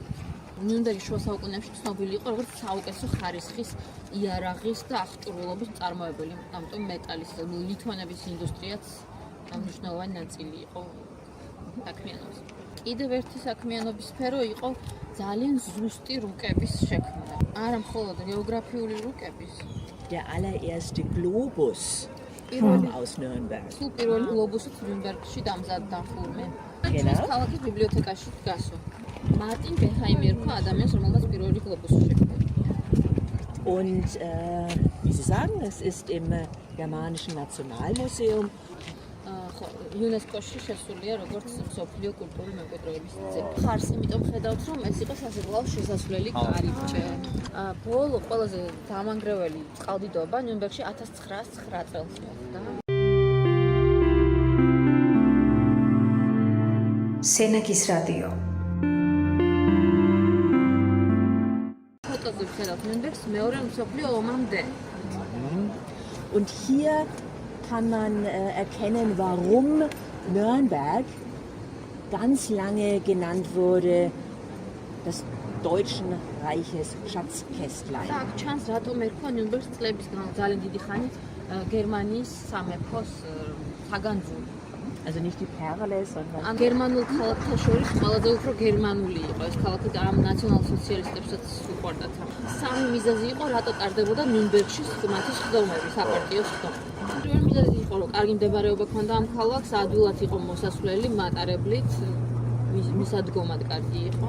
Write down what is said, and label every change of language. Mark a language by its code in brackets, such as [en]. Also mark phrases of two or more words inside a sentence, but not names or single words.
[ka] ნიუნბერგის შუა საუკუნეებში ცნობილი იყო როგორც საუკეთესო ხარისხის იარაღის და აღჭურვილობის მწარმოებელი. ამიტომ მეტალის ლითონების ინდუსტრიაც მნიშვნელოვანი ნაწილი იყო საქმიანობის. კიდევ ერთი საქმიანობის სფერო იყო ძალიან ზუსტი რუკების შექმნა. არა მხოლოდ გეოგრაფიული რუკების. [de] Der allererste Globus aus Nürnberg. [ka] სულ პირველი გლობუსი ნიუნბერგში დამზადდა ხურმე. [de] Genau. [ka] ქალაქის ბიბლიოთეკაში დგასო. Martin Beheimer იყო ადამიანს, რომელმაც პირველი გლობუსი შექმნა. [de] Und wie Sie sagen, es ist im Germanischen Nationalmuseum. [ka] UNESCO-ში შესულია როგორც მსოფლიო კულტურული მემკვიდრეობის ძეგლი. ხარს იმიტომ ხედავთ, რომ ეს იყო სასაფლაოს შესასვლელი კარიბჭე. ბოლო ყველაზე დამანგრეველი წყალდიდობა ნიუნბერგში 1909 წელს მოხდა. სენაკის რადიო. ფოტოზე ხედავთ ნიუნბერგს მეორე მსოფლიო ომამდე. [de] Und hier kann man erkennen, warum Nürnberg ganz lange genannt wurde, das Deutschen Reiches Schatzkästlein. [ka] აქ ჩანს რატომ ერქვა ნიუნბერგს წლების ძალიან დიდი ხანი გერმანიის სამეფოს საგანძური. [de] Also nicht die Perle, sondern [ka] ამ გერმანულ ქალაქთა შორის ყველაზე უფრო გერმანული იყო ეს ქალაქი და ამ ნაციონალ-სოციალისტებსაც უყვარდათ. სამი მიზეზი იყო, რატო ტარდებოდა ნიუნბერგში მათი სხდომები, საპარტიო სხდომები. პირველი მიზეზი იყო, რომ კარგი მდებარეობა ჰქონდა ამ ქალაქს, ადვილად იყო მოსასვლელი მატარებლით, მისადგომად კარგი იყო.